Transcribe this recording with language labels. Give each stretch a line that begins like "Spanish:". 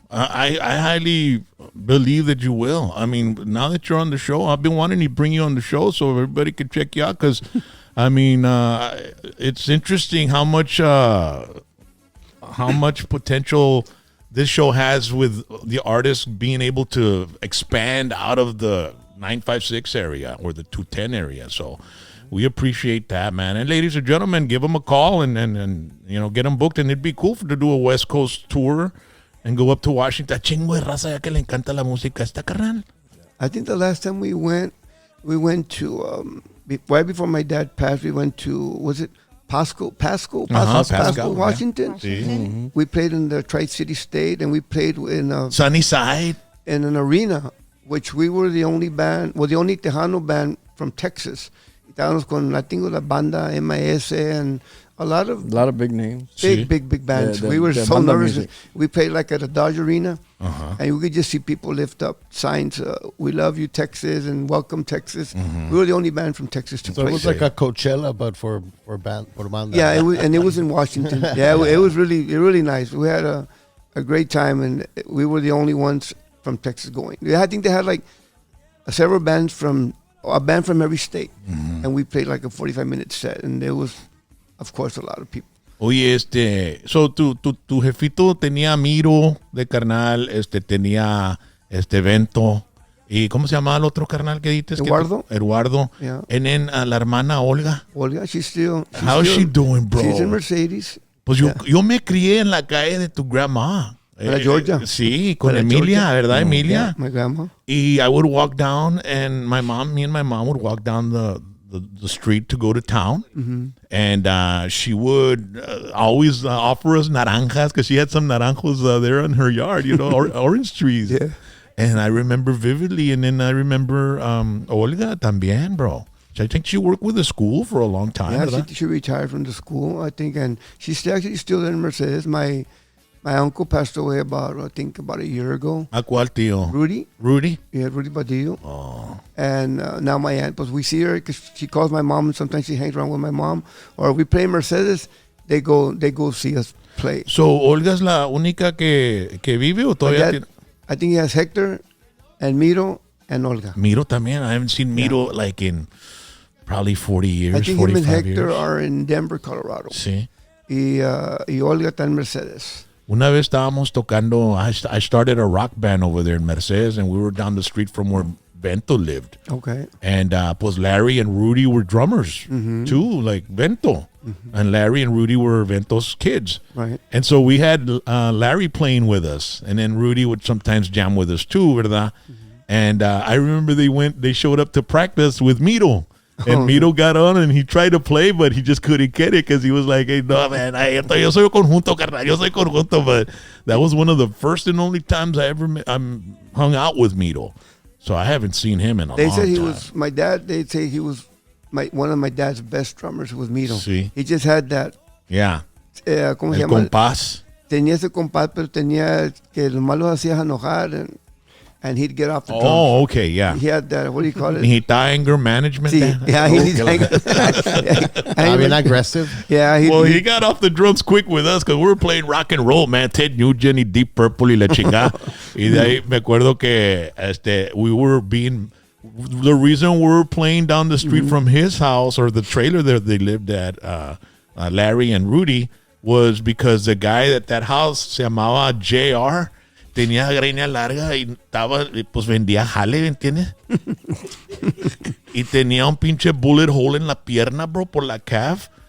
English: I highly believe that you will. I mean, now that you're on the show, I've been wanting to bring you on the show so everybody can check you out because, I mean, it's interesting how much potential this show has with the artists being able to expand out of the 956 area or the 210 area. So we appreciate that, man. And ladies and gentlemen, give them a call and get them booked. And it'd be cool to do a West Coast tour and go up to Washington.
Spanish: Chingo de raza ya que le encanta la música esta, carnal.
English: I think the last time we went to, right before my dad passed, we went to, was it Pasco, Washington. We played in the Tri-City State, and we played in Sunnyside, in an arena, which we were the only band, the only Tejano band from Texas.
Spanish: Estábamos con la banda MIS
English: and a lot of big names, big bands. We were so nervous. Music. We played like at a Dodge Arena, and we could just see people lift up signs, "We love you, Texas," and "Welcome, Texas." We were the only band from Texas to play. So it was like a Coachella, but for banda. Yeah, it was in Washington. Yeah, it was really nice. We had a great time, and we were the only ones from Texas going. I think they had like several bands a band from every state, and we played like a 45-minute set, and there was, of course, a lot of people.
Spanish: Oye, so tu jefito tenía Miro de carnal, tenía evento, y ¿cómo se llamaba el otro carnal que dices? Eduardo.
English: Yeah. And then
Spanish: la hermana Olga.
English: She's How's she doing, bro? She's in Mercedes.
Spanish: Pues yo me crié en la calle de tu grandma. La Georgia. Sí, con La Emilia, Georgia. ¿verdad, Emilia?
English: Yeah, my grandma. Y I would walk down, and me and my mom would walk down the street to go to town. And she would always offer us naranjas, because she had some naranjos there in her yard, orange trees. Yeah. And I remember vividly. And then I remember Olga también, bro. I think she worked with the school for a long time. Yeah,
Spanish: ¿verdad?
English: she retired from the school, I think, and she's actually still in Mercedes. My uncle passed away about a year ago.
Spanish: ¿A cuál tío?
English: Rudy. Yeah, Rudy Badillo. Oh. And now my aunt, but we see her because she calls my mom, and sometimes she hangs around with my mom. Or we play Mercedes, they go see us play.
Spanish: So, ¿Olga es la única que vive o
English: My
Spanish: todavía
English: dad, I think he has Hector and Miro and Olga.
Spanish: Miro también?
English: I haven't seen Miro like in probably 40 years, I think him 45 and Hector years. are in Denver, Colorado.
Spanish: Sí. Y Olga está en Mercedes. Una vez estábamos tocando,
English: I started a rock band over there in Mercedes, and we were down the street from where Bento lived. Okay. And pues Larry and Rudy were drummers too, like Bento. And Larry and Rudy were Bento's kids. Right. And so we had Larry playing with us, and then Rudy would sometimes jam with us too, ¿verdad? And I remember they showed up to practice with Miro. And Miro got on and he tried to play, but he just couldn't get it because he was like, hey, no, man,
Spanish: yo soy conjunto, carnal, yo soy conjunto.
English: But that was one of the first and only times I ever hung out with Miro. So I haven't seen him in a They long said he time. was my dad. They say he was one of my dad's best drummers was Miro.
Spanish: Sí.
English: He just had that. Yeah.
Spanish: ¿Cómo se El llama? compás. Tenía ese compás, pero tenía que los malos hacías enojar
English: and he'd get off the drums. Oh, okay, yeah. He had that. What do you call it?
Spanish: Necesita anger management.
English: Sí, yeah, he's Being aggressive. Yeah, Well, he got off the drums quick with us because we were playing rock and roll, man.
Spanish: Ted Nugent y Deep Purple y la chingada. Y de ahí me acuerdo que
English: we were being... The reason we were playing down the street from his house or the trailer that they lived at, Larry and Rudy, was because the guy at that house
Spanish: se llamaba JR. Tenía greña larga y pues vendía jale, ¿me entiendes? Y tenía un pinche bullet hole en la pierna, bro, por la calf.